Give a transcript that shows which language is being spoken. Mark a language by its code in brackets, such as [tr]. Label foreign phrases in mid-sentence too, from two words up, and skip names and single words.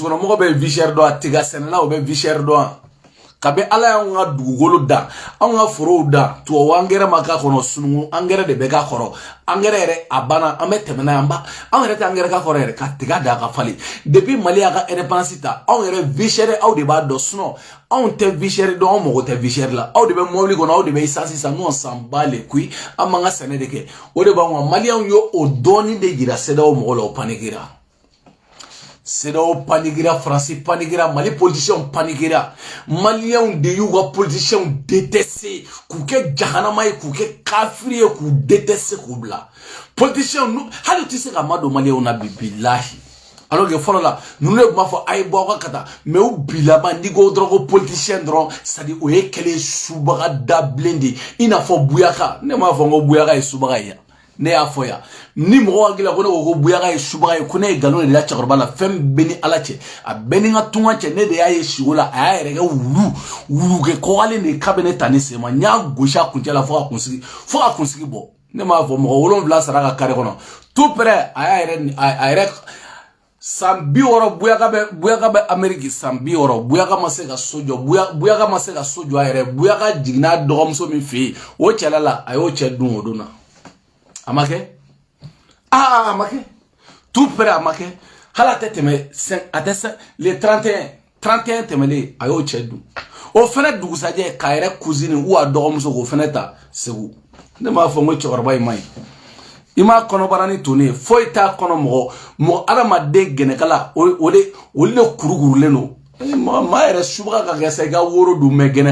[bm] kɔnɔ mɔgɔ bɛ [fr] vie chère [bm] dɔn a tiga sɛnɛla o bɛ [fr] vie chère [bm] dɔn kabi Ala y'anw ka dugukolo da anw ka forow da tubabu angɛrɛ ma k'a kɔnɔ sunuŋu angɛrɛ de bɛ k'a kɔrɔ angɛrɛ yɛrɛ a banna an bɛ tɛmɛ n'a ye anw yɛrɛ tɛ angɛrɛ k'a kɔrɔ yɛrɛ ka tiga da ka falen depuis Mali y'a ka indépendance ta anw yɛrɛ [fr] vie chère [bm] aw de b'a dɔn sinon anw tɛ [fr] vie chère [bm] dɔn anw mago tɛ [fr] vie chère [bm] la aw de bɛ mobili kɔnɔ aw de bɛ essence san [fr] nous on s'en bat les couilles [bm] an b'an ka sɛnɛ de kɛ o de b'anw kan maliyɛnw ye o dɔɔni de yira CEDEAO mɔgɔw la o paniquera CEDEAO paniquera, France paniquera, Mali politiciens paniquera. Maliens de y'u ka [fr] politiciens détestés, [bm] k'u kɛ jahanama ye, k'u kɛ kafiri ye, k'u détester k'u bila. [fr] Politiciens nous, [bm] hali tɛ se ka ma don Maliens na billahi. Alors que fɔlɔ la, ninnu de tun b'a fɔ a ye bɔ aw ka taa, mais u bilama n'i ko dɔrɔn ko politicien dɔrɔn, c'est-à-dire o ye kɛlɛ subaga dabilen de, i n'a fɔ Buyaka, ne m'a fɔ ko Buyaka ye subaga ye. Ne y'a fɔ yan ni mɔgɔ hakili la ko ne ko Buyaka ye subaga ye ko ne ye nkalon de da cɛkɔrɔba la fɛn bɛɛ ni Ala cɛ a bɛɛ ni n ka tunga cɛ ne de y'a ye siko la a y'a yɛrɛ kɛ wulu kɛ kɔkalen de k'a bɛ ne ta ne sen ma n y'a gosi a kuncɛ la fo ka kunsigi bɔ ne m'a fɔ mɔgɔ 7 sara ka kare kɔnɔ [fr] tout près [bm] a yɛrɛ san 60 Buyaka bɛ Amérique san 60 Buyaka ma se ka so jɔ Buyaka ma se ka so jɔ a yɛrɛ Buyaka jiginna dɔgɔmuso min fɛ yen o cɛla la a y'o cɛ dun o don na. Amake amake [fr] tout près [bm] amake hala tɛmɛ les 31 tɛmɛlen a y'o cɛ dun o fɛnɛ dugusajɛ k'a yɛrɛ [fr] cousine ou [bm] a dɔgɔmuso k'o fɛnɛ ta Segu ne m'a fɔ n ko cɛkɔrɔba in maɲi i m'a kɔnɔbara ni to ne foyi t'a kɔnɔ mɔgɔ adamaden gɛnɛkala olu de kurukurulen don maa yɛrɛ subaga ka kɛ sa i ka woro dun mɛ